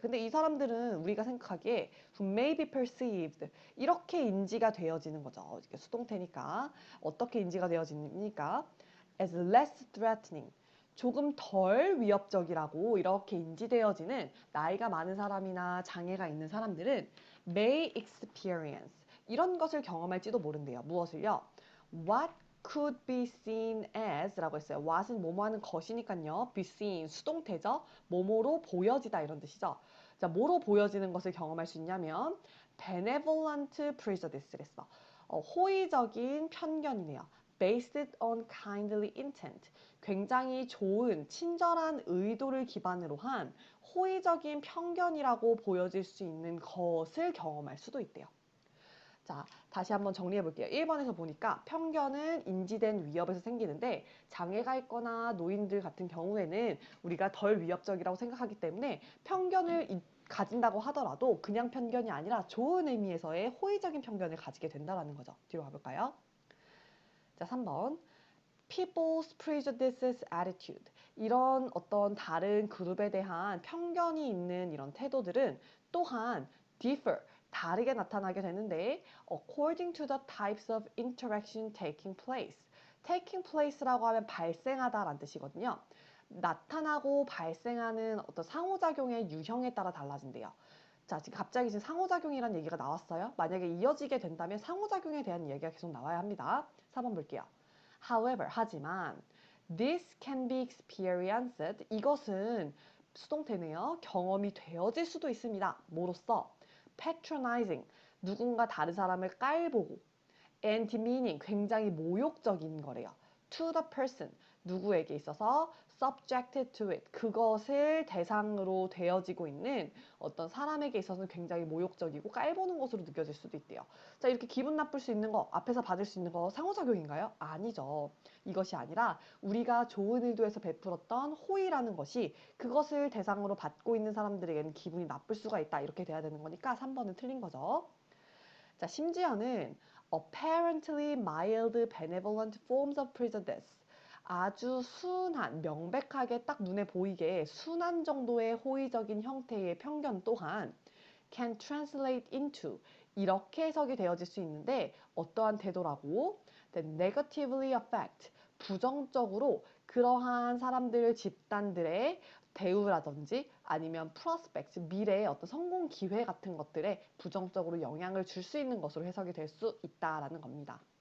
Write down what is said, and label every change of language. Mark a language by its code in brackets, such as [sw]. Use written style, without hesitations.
[ko] 근데 이 사람들은 우리가 생각하기에 [en] who may be perceived, [ko] 이렇게 인지가 되어지는 거죠. 이게 수동태니까. 어떻게 인지가 되어집니까? [en] as less threatening, [ko] 조금 덜 위협적이라고 이렇게 인지되어지는 나이가 많은 사람이나 장애가 있는 사람들은 [en] may experience, [ko] 이런 것을 경험할지도 모른대요. 무엇을요? [en] What could be seen as [ko] 라고 했어요. what은 뭐뭐 하는 것이니까요. [en] be seen, [ko] 수동태죠. 뭐뭐로 보여지다 이런 뜻이죠. 자, 뭐로 보여지는 것을 경험할 수 있냐면 [en] benevolent prejudice [ko] 를 했어. 호의적인 편견이네요. [en] based on kindly intent. [ko] 굉장히 좋은, 친절한 의도를 기반으로 한 호의적인 편견이라고 보여질 수 있는 것을 경험할 수도 있대요. 자, 다시 한번 정리해 볼게요. 1번에서 보니까 편견은 인지된 위협에서 생기는데 장애가 있거나 노인들 같은 경우에는 우리가 덜 위협적이라고 생각하기 때문에 편견을 가진다고 하더라도 그냥 편견이 아니라 좋은 의미에서의 호의적인 편견을 가지게 된다는 거죠. 뒤로 가볼까요? 자, 3번. [en] people's prejudices attitude. [ko] 이런 어떤 다른 그룹에 대한 편견이 있는 이런 태도들은 또한 [en] differ, [ko] 다르게 나타나게 되는데 [en] according to the types of interaction taking place. taking place [ko] 라고 하면 발생하다라는 뜻이거든요. 나타나고 발생하는 어떤 상호작용의 유형에 따라 달라진대요. 자, 지금 갑자기 지금 상호작용이라는 얘기가 나왔어요. 만약에 이어지게 된다면 상호작용에 대한 이야기가 계속 나와야 합니다. 4번 볼게요. [en] However, [ko] 하지만 [en] this can be experienced. [ko] 이것은 수동태네요. 경험이 되어질 수도 있습니다. 뭐로써? [en] patronizing. [ko] 누군가 다른 사람을 깔보고 [en] and demeaning. [ko] 굉장히 모욕적인 거래요. [en] to the person. [ko] 누구에게 있어서 [en] subjected to it. [ko] 그것을 대상으로 되어지고 있는 어떤 사람에게 있어서는 굉장히 모욕적이고 깔보는 것으로 느껴질 수도 있대요. 자, 이렇게 기분 나쁠 수 있는 거, 앞에서 받을 수 있는 거 상호작용인가요? 아니죠. 이것이 아니라 우리가 좋은 의도에서 베풀었던 호의라는 것이 그것을 대상으로 받고 있는 사람들에게는 기분이 나쁠 수가 있다. 이렇게 돼야 되는 거니까 3번은 틀린 거죠. 자, 심지어는 [en] apparently mild benevolent forms of prejudice. [ko] 아주 순한, 명백하게 딱 눈에 보이게 순한 정도의 호의적인 형태의 편견 또한 [en] can translate into [ko] 이렇게 해석이 되어질 수 있는데 어떠한 태도라고? [en] That negatively affect [ko] 부정적으로 그러한 사람들 집단들의 대우라든지 아니면 prospects 미래의 어떤 성공 기회 같은 것들에 부정적으로 영향을 줄 수 있는 것으로 해석이 될 수 있다라는 겁니다.